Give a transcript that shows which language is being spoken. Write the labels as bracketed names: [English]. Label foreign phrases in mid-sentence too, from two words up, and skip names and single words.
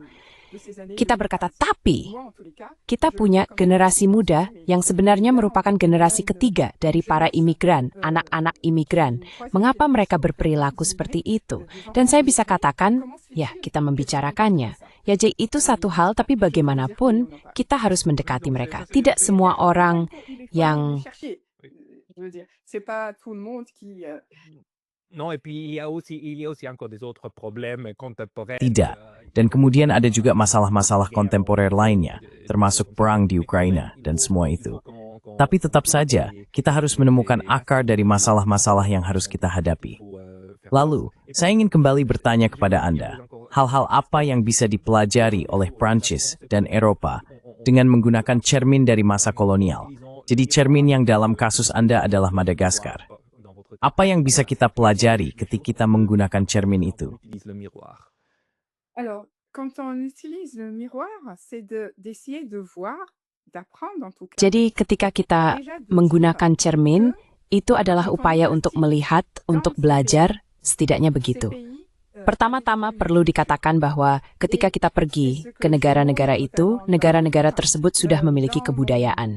[Indonesian] Kita berkata, tapi kita punya generasi muda yang sebenarnya merupakan generasi ketiga dari para imigran, anak-anak imigran. Mengapa mereka berperilaku seperti itu? Dan saya bisa katakan, ya kita membicarakannya. Ya jadi itu satu hal, tapi bagaimanapun kita harus mendekati mereka. Tidak semua orang yang... [French] Non, et puis il y a aussi encore des autres problèmes contemporains. [Indonesian] Tidak. Dan kemudian ada juga masalah-masalah kontemporer lainnya, termasuk perang di Ukraina dan semua itu. Tapi tetap saja, kita harus menemukan akar dari masalah-masalah yang harus kita hadapi. Lalu, saya ingin kembali bertanya kepada Anda, hal-hal apa yang bisa dipelajari oleh Prancis dan Eropa dengan menggunakan cermin dari masa kolonial? Jadi cermin yang dalam kasus Anda adalah Madagaskar. Apa yang bisa kita pelajari ketika kita menggunakan cermin itu? [French] Alors, quand on utilise le miroir, c'est d'essayer de voir, d'apprendre en tout cas. [Indonesian] Jadi ketika kita menggunakan cermin, itu adalah upaya untuk melihat, untuk belajar, setidaknya begitu. Pertama-tama perlu dikatakan bahwa ketika kita pergi ke negara-negara itu, negara-negara tersebut sudah memiliki kebudayaan.